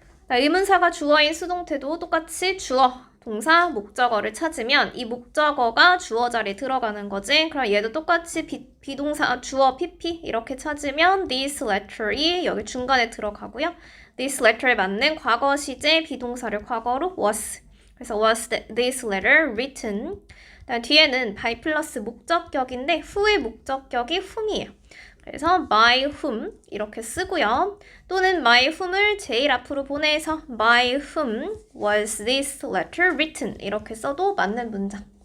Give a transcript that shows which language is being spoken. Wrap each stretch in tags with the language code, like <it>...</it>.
<ko>의문사가 주어인 수동태도 똑같이 주어, 동사, 목적어를 찾으면 이 목적어가 주어 자리에 들어가는 거지. 그럼 얘도 똑같이 비동사, 주어, pp 이렇게 찾으면</ko> <en>this letter</en> <ko>이 여기 중간에 들어가고요.</ko> <en>this letter</en> <ko>에 맞는 과거 시제 비동사를 과거로 was. 그래서</ko> <en>was this letter written.</en> <ko>뒤에는 by 플러스 목적격인데 후의 목적격이 whom이에요. 그래서 by whom 이렇게 쓰고요. 또는 my whom을 제일 앞으로 보내서</ko> <en>by whom was this letter written</en> <ko>이렇게 써도 맞는 문장.</ko>